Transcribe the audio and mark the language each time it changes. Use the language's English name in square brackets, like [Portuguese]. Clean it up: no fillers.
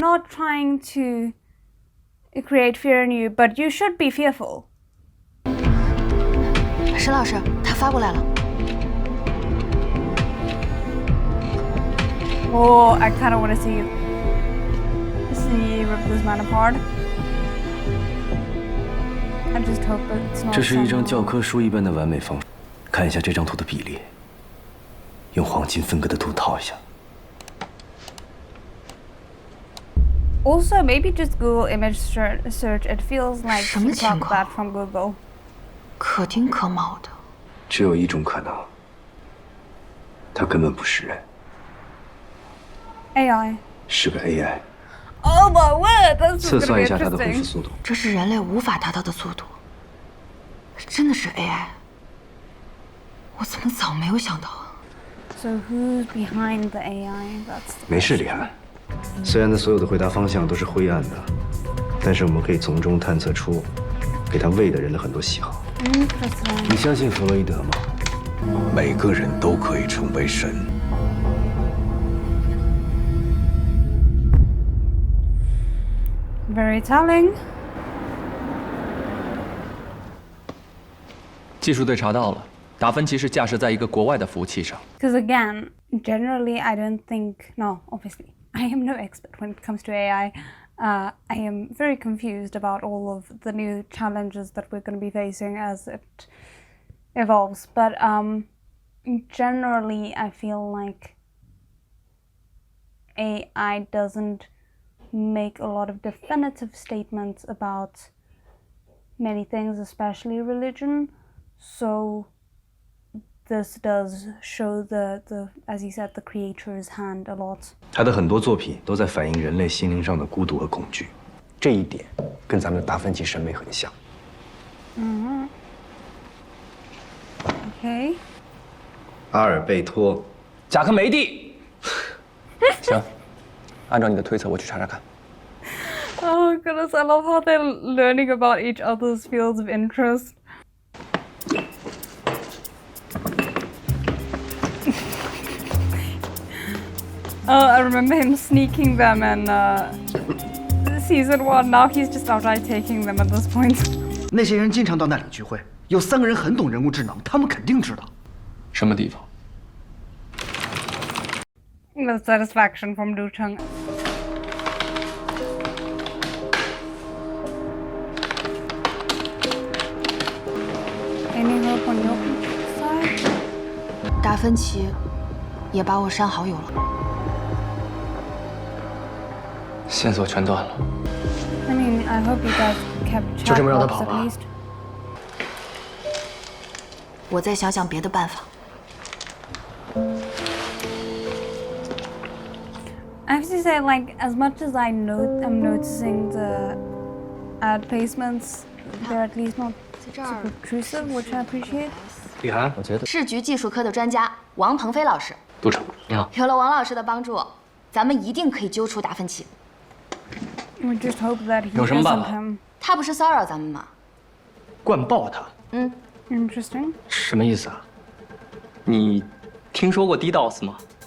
[English] I'm not trying to create fear in you, but you should be fearful"? [Chinese] 沈老师，他发过来了。 [English] Oh, I kind of want to see rip this man apart. I just hope it's not. [Chinese] 这是一张教科书一般的完美方式。看一下这张图的比例，用黄金分割的图套一下。 [English] Also, maybe just Google image search. It feels like you got that from Google. [Chinese] 可丁可卯的。只有一种可能，他根本不是人。 [English] AI [Chinese] 是个 AI。 [English] Oh my word! That's [Chinese] 测算一下它的恢复速度。这是人类无法达到的速度。真的是 AI。我怎么早没有想到啊 [English] So who's behind the AI? That's. [Chinese] 没事，李涵。虽然他所有的回答方向都是灰暗的，但是我们可以从中探测出给他喂的人的很多喜好。你相信弗洛伊德吗？每个人都可以成为神。 [English] Very telling. [Chinese] 技术队查到了，达芬奇是架设在一个国外的服务器上。 [English] Because again, generally, I don't think. No, obviously. I am no expert when it comes to AI. I am very confused about all of the new challenges that we're going to be facing as it evolves. But generally, I feel like AI doesn't make a lot of definitive statements about many things, especially religion. So this does show the as you said, the creator's hand a lot. [Chinese] 他的很多作品都在反映人类心灵上的孤独和恐惧，这一点跟咱们的达芬奇审美很像。 [English] Okay. [Chinese] 阿尔贝托，贾科梅蒂。行，按照你的推测，我去查查看。 [English] Oh goodness, I love how they're learning about each other's fields of interest. I remember him sneaking them in season 1. Now he's just outright taking them at this point. [Chinese] 那些人经常到那里聚会，有3个人很懂人工智能，他们肯定知道。什么地方？ [English] The satisfaction from Du Cheng. Any hope on your side? [Chinese] 达芬奇也把我删好友了。线索全断了。 [English] I mean, I hope you guys kept [Chinese] 就这么让他跑 [English] chat [Chinese] 吧 [English] at least. [Chinese] 我再想想别的办法。 [English] I have to say, like, as much as I'm noticing the ad placements, they're at least not super obtrusive, which I appreciate. [Chinese] 李涵，我觉得市局技术科的专家王鹏飞老师，督成，你好。有了王老师的帮助，咱们一定可以揪出达芬奇。 [English] We just hope that he [Chinese] 有什么办 [English] isn't [Chinese] 法？ [English] him. [Chinese] 他不是骚扰咱们吗？灌爆他？ [English] Interesting. [Chinese] 什么意思啊？你听说过 DDoS 吗？